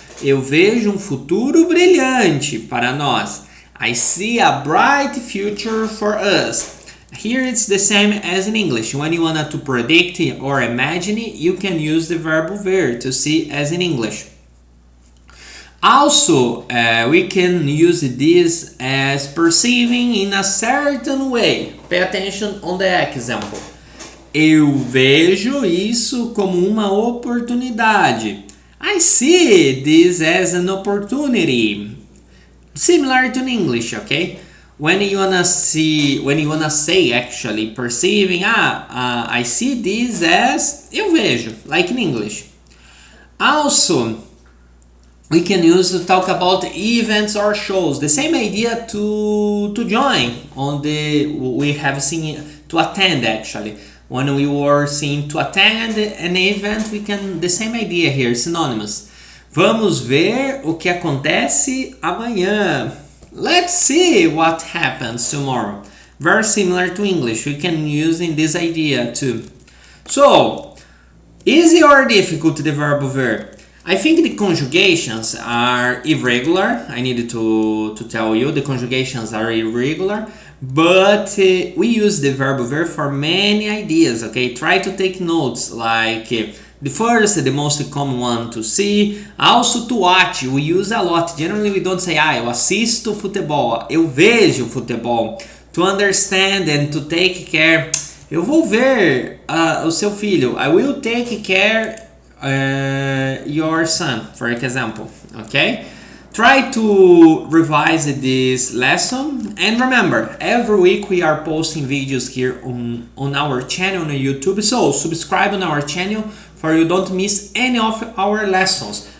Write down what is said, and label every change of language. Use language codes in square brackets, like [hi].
[pt] Eu vejo futuro brilhante para nós. [en] I see a bright future for us. Here it's the same as in English. When you want to predict or imagine, you can use the verb ver to see as in English. Also, we can use this as perceiving in a certain way. Pay attention on the example. [pt] Eu vejo isso como uma oportunidade. [en] I see this as an opportunity. Similar to English, okay? When you wanna say actually perceiving, I see this as [pt] eu vejo, [en] like in English. Also, we can use to talk about events or shows. The same idea to join on we have seen to attend actually. When we were seeing to attend an event, we can the same idea here, synonymous. [pt] Vamos ver o que acontece amanhã. [en] Let's see what happens tomorrow. Very similar to English. We can use in this idea too. So, easy or difficult the verb ver? I think the conjugations are irregular. I needed to tell you the conjugations are irregular. But we use the verb ver for many ideas, okay? Try to take notes, like the first, the most common one to see. Also to watch, we use a lot. Generally we don't say, [pt] eu assisto futebol, eu vejo futebol. [en] To understand and to take care, [pt] eu vou ver o seu filho. [en] I will take care your son, for example, okay? Try to revise this lesson, and remember, every week we are posting videos here on our channel on YouTube, so subscribe on our channel for you don't miss any of our lessons.